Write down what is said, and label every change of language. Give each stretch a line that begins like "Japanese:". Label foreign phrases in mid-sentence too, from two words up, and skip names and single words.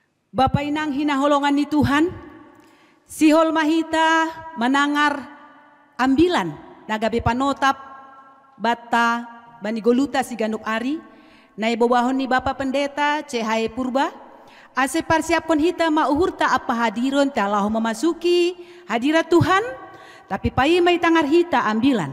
Batak Simalungun: Bapa inang hinaholongan ni Tuhan, sihol mahita menangar ambilan nagabe panotap bata bani goluta si ganuk ari, na ibobahon ni Bapa Pendeta Cahaya Purba, ase persiapkan hita mauhurta apa hadiron
Indonesian: telah memasuki hadirat Tuhan,
Batak Simalungun: tapi pai mai tangar hita ambilan.